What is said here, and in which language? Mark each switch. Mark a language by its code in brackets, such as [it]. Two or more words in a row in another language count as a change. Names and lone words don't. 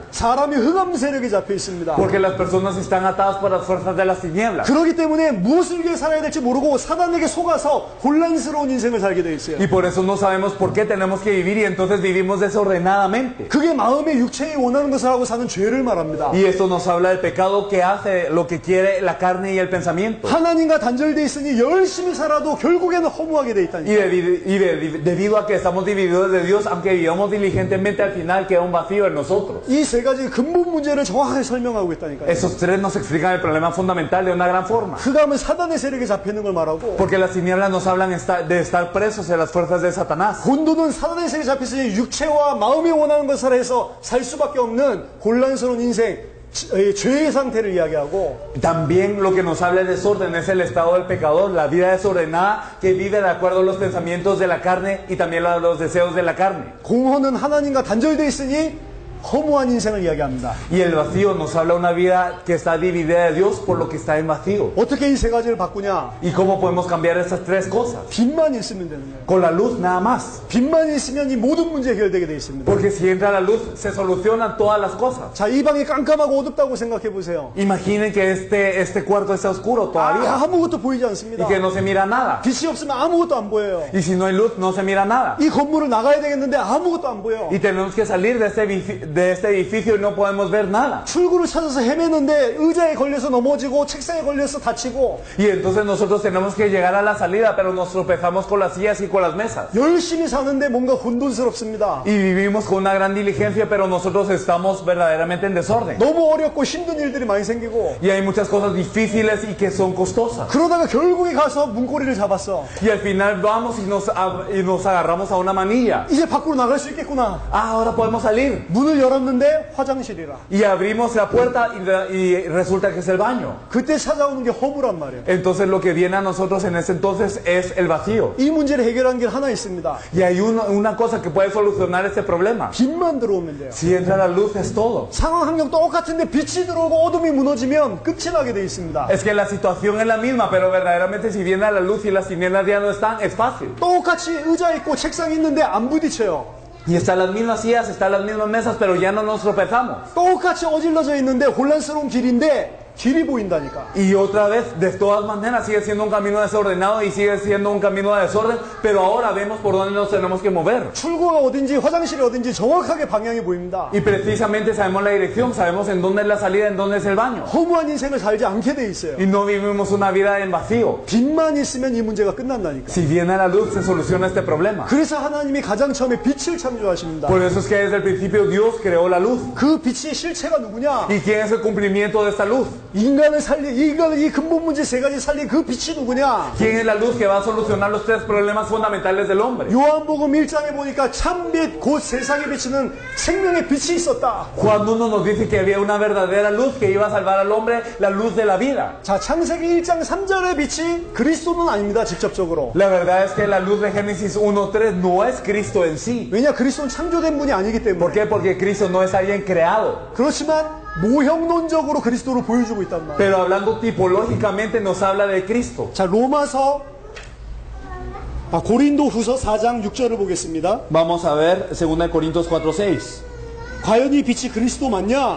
[ko] 사람이 흑암 세력에 잡혀 있습니다. [es] Porque las personas están atadas por las fuerzas de las tinieblas. [ko] 그렇기 때문에 무엇을 위해 살아야 될지 모르고 사단에게 속아서 혼란스러운 인생을 살게 돼 있어요. [es] Y por eso no sabemos por qué tenemos que vivir y entonces vivimos desordenadamente. [ko] 그게 마음의 육체에 원하는 것을 하고 사는 죄를 말합니다. [es] Y esto nos habla del pecado que hace lo que quiere la carne y el pensamiento. [ko] 하나님과 단절돼 있으니 열심히 살아도 결국에는 허무하게 돼 [es] Y, [ko] 있다니까. [es] debido a que estamos divididos de Dios, aunque vivamos diligentemente, al final queda un vacío en nosotros. [ko] 이 세 가지 근본 문제를 정확하게 설명하고 있다니까요. [es] Esos tres nos explican el problema fundamental de una gran forma. [ko] 흑암은 사단의 세력에 잡혀 있는 걸 말하고 [es] Porque las tinieblas nos hablan de estar presos en las fuerzas de Satanás. [ko] 혼돈은 사단의 세력에 잡혀 있으니 육체와 마음이 원하는 것을 해서 살 수밖에 없는 혼란스러운 인생, 죄의 상태를 이야기하고 [es] También lo que nos habla de desorden es el estado del pecador, la vida desordenada que vive de acuerdo a los pensamientos de la carne y también a los deseos de la carne. [ko] 공허는 하나님과 단절돼 있으니 허무한 인생을 이야기합니다. [es] Y el vacío nos habla una vida que está dividida de Dios por lo que está en vacío. [ko] 어떻게 이 세 가지를 바꾸냐? [es] ¿Y cómo podemos cambiar estas tres cosas? [ko] 빛만 있으면 되는 거예요. [es] Con la luz nada más. [ko] 빛만 있으면 이 모든 문제 해결되게 돼 있습니다. [es] Porque si entra la luz se solucionan todas las cosas. [ko] 자, 이 방이 깜깜하고 어둡다고 생각해 보세요. [es] Imaginen que este cuarto está oscuro todavía [ko] 아무것도 보이지 [es] y [ko] 않습니다. [es] que no se mira nada. [ko] 빛이 없으면 아무것도 안 보여요. [es] Y si no hay luz no se mira nada. [ko] 이 건물을 나가야 되겠는데 아무것도 안 보여. [es] Y tenemos que salir de este edificio y no podemos ver nada. [ko] 출구를 찾아서 헤매는데 의자에 걸려서 넘어지고 책상에 걸려서 다치고 [es] Y entonces nosotros tenemos que llegar a la salida, pero nos tropezamos con las sillas y con las mesas. [ko] 열심히 사는데 뭔가 혼돈스럽습니다. [es] Y vivimos con una gran diligencia, pero nosotros estamos verdaderamente en desorden. [ko] 너무 어렵고 힘든 일들이 많이 생기고 [es] Y hay muchas cosas difíciles y que son costosas. [ko] 그러다가 결국에 가서 문고리를 잡았어. [es] Y al final vamos y nos agarramos a una manilla. [ko] 이제 밖으로 나갈 수 있겠구나. [es] Ah, ahora podemos salir. [ko] 문을 문을 열었는데 화장실이라. [es] Y abrimos la puerta y resulta que es el baño. [ko] 그때 찾아오는 게 허무란 말이에요. [es] Entonces lo que viene a nosotros en ese entonces es el vacío. [ko] 이 문제를 해결하는 길 하나 있습니다. [es] Y hay una cosa que puede solucionar este problema. [ko] 빛만 들어오면 돼요. [es] Si entra la luz es todo. [ko] 상황 환경 똑같은데 빛이 들어오고 어둠이 무너지면 끝이 나게 돼 있습니다. [es] Es que la situación es la misma, pero verdaderamente si viene la luz y las tinieblas ya no están, es fácil. [ko] 똑같이 의자 있고 책상 있는데 안 부딪혀요. [es] Y están las mismas sillas, están las mismas mesas, pero ya no nos tropezamos. [ko] 똑같이 어질러져 있는데 혼란스러운 길인데 길이 보인다니까. [es] Y otra vez, de todas maneras, sigue siendo un camino desordenado y sigue siendo un camino de desorden, pero ahora vemos por dónde nos tenemos que mover. [ko] 출구가 어딘지 화장실이 어딘지 정확하게 방향이 보입니다. [es] Y precisamente sabemos la dirección, sabemos en dónde es la salida, en dónde es el baño. [ko] 허무한 인생을 살지 않게 돼 있어요. [es] Y no vivimos una vida en vacío. [ko] 빛만 있으면 이 문제가 끝난다니까. [es] Si viene la luz, se soluciona este problema. [ko] 그래서 하나님이 가장 처음에 빛을 창조하십니다. [es] Por eso es que desde el principio Dios creó la luz. [ko] 그 빛의 실체가 누구냐? [es] ¿Y quién es el cumplimiento de esta luz? [ko] 인간을 이 근본 문제 세 가지 살린 그 빛이 누구냐? [es] ¿Quién es la luz que va a solucionar los tres problemas fundamentales del hombre? [ko] 요한복음 1장에 보니까 참빛 곧 세상에 비치는 생명의 빛이 있었다. [es] Cuando uno nos dice que había una verdadera luz que iba a salvar al hombre, la luz de la vida. [ko] 자, 창세기 1장 3절의 빛이 그리스도는 아닙니다. 직접적으로. [es] La verdad es que la luz de Génesis 1:3 no es Cristo en sí. [ko] 왜냐? 그리스도는 창조된 분이 아니기 [es] ¿Por [ko] 때문에. [es] qué? Porque Cristo no es alguien creado. [ko] 그렇지만 모형론적으로 그리스도를 보여주고 있단 말이에요. [es] Pero hablando tipológicamente nos habla de Cristo. [ko] 자, 고린도후서 4장 6절을 보겠습니다. [es] Vamos a ver 2 Corintios 4:6. [ko] 과연 이 빛이 그리스도 맞냐?